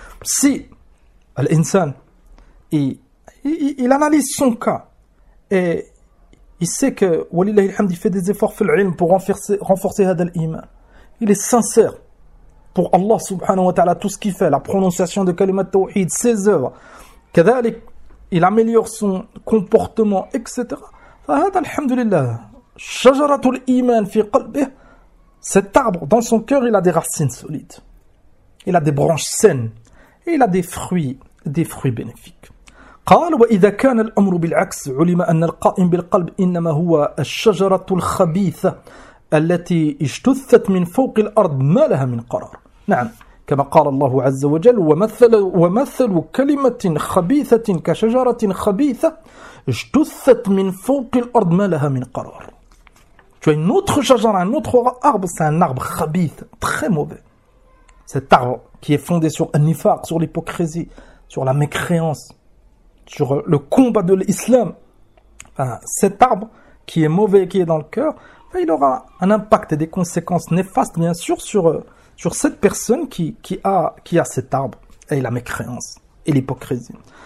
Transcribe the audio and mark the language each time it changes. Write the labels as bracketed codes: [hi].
[fr] Si l'insan il analyse son cas et il sait que [ar] ولله الحمد [fr] il fait des efforts [ar] في العلم [fr] pour renforcer [ar] هذا الإيمان, [fr] il est sincère pour Allah subhanahu wa ta'ala, tout ce qu'il fait, la prononciation de kalima tawhid, ses œuvres, كذلك, il améliore son comportement, etc. [ar] فهذا الحمد لله شجرة الإيمان في قلبه, [fr] cet arbre dans son cœur, il a des racines solides, il a des branches saines et il a des fruits bénéfiques. [ar] قال وإذا كان الأمر بالعكس علم أن القائم بالقلب إنما هو الشجرة الخبيثة التي اجتثت من فوق الأرض ما لها من قرار. نعم, كما قال الله عز وجل ومثل كلمة خبيثة كشجرة خبيثة اجتثت من فوق الأرض ما لها من قرار. [fr] Tu as une autre chagera, un autre arbre, c'est un arbre khabith, très mauvais. Cet arbre qui est fondé sur un nifaq, sur l'hypocrisie, sur la mécréance, sur le combat de l'islam. Cet arbre qui est mauvais et qui est dans le cœur, il aura un impact et des conséquences néfastes, bien sûr, sur cette personne qui a cet arbre et la mécréance et l'hypocrisie.